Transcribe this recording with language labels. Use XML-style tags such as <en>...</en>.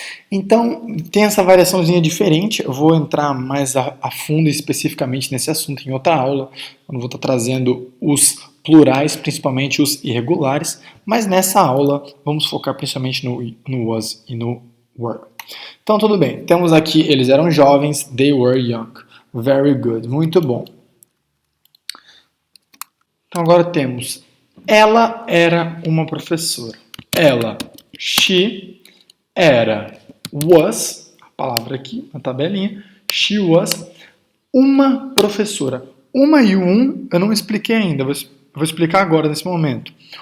<pt>Então, tem essa variaçãozinha diferente. Eu vou entrar mais a fundo especificamente nesse assunto em outra aula. Eu não vou estar trazendo os plurais, principalmente os irregulares, mas nessa aula vamos focar principalmente no was e no were. Então, tudo bem. Temos aqui, eles eram jovens,</pt> <en>they were young. Very good.</en> <pt>Muito bom. Então, agora temos ela era uma professora. Ela, she, era, was, a palavra aqui na tabelinha,</pt> <en>she was</en> <pt>uma professora. uma e o eu não expliquei ainda, vou explicar agora nesse momento.</pt>